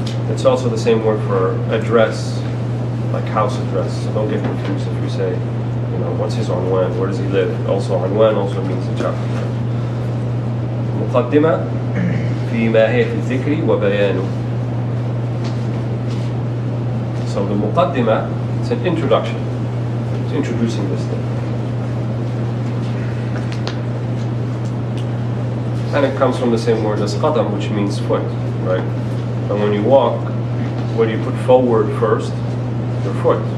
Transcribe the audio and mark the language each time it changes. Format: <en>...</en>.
<en>It's also the same word for address, like house address. So don't get confused if you say, you know, what's his unwan, where does he live? Also unwan also means the chapter title.</en> <ar>مقدمة في ماهية الذكر وبيانه.</ar> <en>So the muqaddimah, it's an introduction. It's introducing this thing. And it comes from the same word as qadam, which means foot, right? And when you walk, what do you put forward first? Your foot.</en>